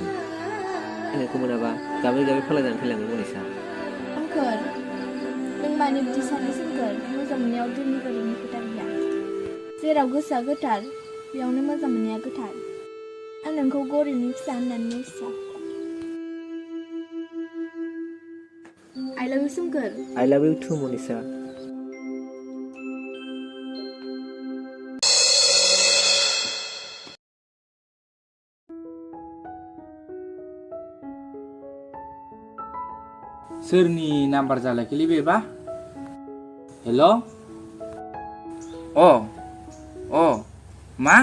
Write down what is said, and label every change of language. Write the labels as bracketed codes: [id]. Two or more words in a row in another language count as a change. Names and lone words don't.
[brx] नोंखौ मोनाबा गाबै फाला जानानै थैलाङो मनिसा। सोमखोर, नों मानो बिदि सानो सोमखोर? मोजां मोननायाव धोनि गोरिबनि खोथा गैया। जेराव गोसोआ गोथार, बेयावनो मोजां मोननाया गोथार। आं नोंखौ गरिबनि फिसा होननानै नेवसिया। [en] I love you सोमखोर। I love you too मनिसा। [brx] सोरनि नाम्बार जालायखोलै बेबा? हेल'? मा?